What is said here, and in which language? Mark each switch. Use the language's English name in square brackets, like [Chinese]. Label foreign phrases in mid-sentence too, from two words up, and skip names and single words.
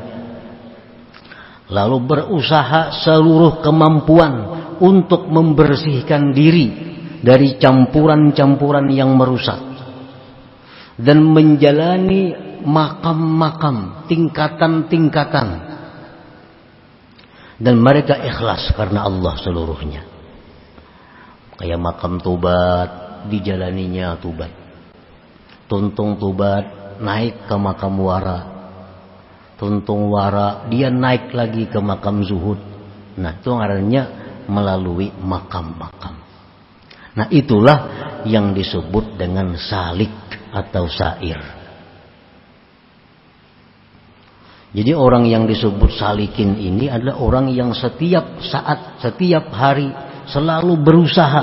[Indonesian] lalu berusaha seluruh kemampuan untuk membersihkan diri dari campuran-campuran yang merusak, dan menjalani makam-makam, tingkatan-tingkatan, dan mereka ikhlas karena Allah seluruhnya. Kayak makam Tubat, dijalaninya Tubat. Tuntung Tubat naik ke makam Wara, Tuntung Wara dia naik lagi ke makam Zuhud. Nah, itu artinya melalui makam-makam. Nah, itulah yang disebut dengan salik atau sair. Jadi orang yang disebut salikin ini adalah orang yang setiap saat, setiap hari selalu berusaha.